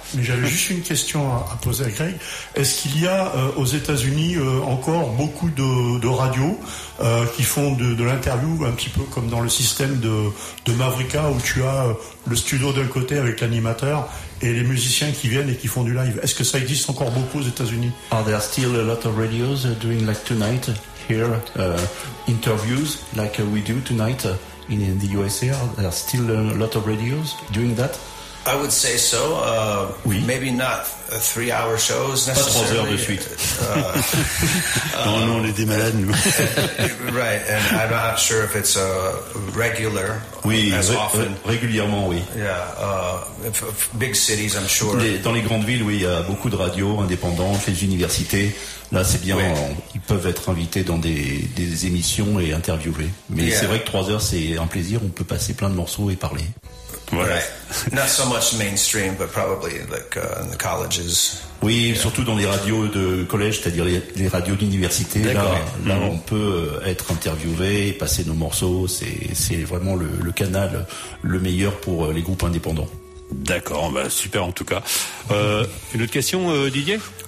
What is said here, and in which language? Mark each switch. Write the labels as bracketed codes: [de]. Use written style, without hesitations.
[fr] Mais j'avais juste une question à poser à Greg. Est-ce qu'il y a aux États-Unis encore beaucoup de radios qui font de l'interview, un petit peu comme dans le système de Mavrika, où tu as le studio d'un côté avec l'animateur et les musiciens qui viennent et qui font du live? Est-ce que ça existe encore beaucoup aux États-Unis? [en] Are there still a lot of radios doing like tonight here, interviews like we do tonight? In the USA, there are still a lot of radios doing that. I would say so. [fr] Oui. [en] Maybe not three-hour shows necessarily. [fr] Pas 3 heures de suite. non, on est des malades, nous. [en] Right, and I'm not sure if it's regular [fr] oui, [en] as often. [fr] Régulièrement, oui. [en] Yeah, big cities, I'm sure. [fr] Dans les grandes villes, oui, il y a beaucoup de radios indépendantes, les universités. Là, c'est bien, oui. Ils peuvent être invités dans des émissions et interviewés. Mais yeah. C'est vrai que 3 heures, c'est un plaisir, on peut passer plein de morceaux et parler. Voilà. Right. [en] Not so much mainstream, but probably like in the colleges. [fr] Oui, yeah. Surtout dans les radios de collège, c'est-à-dire les radios d'université. Là, mm-hmm. On peut être interviewé, passer nos morceaux. C'est vraiment le canal le meilleur pour les groupes indépendants. D'accord, bah super en tout cas. Une autre question, Didier ?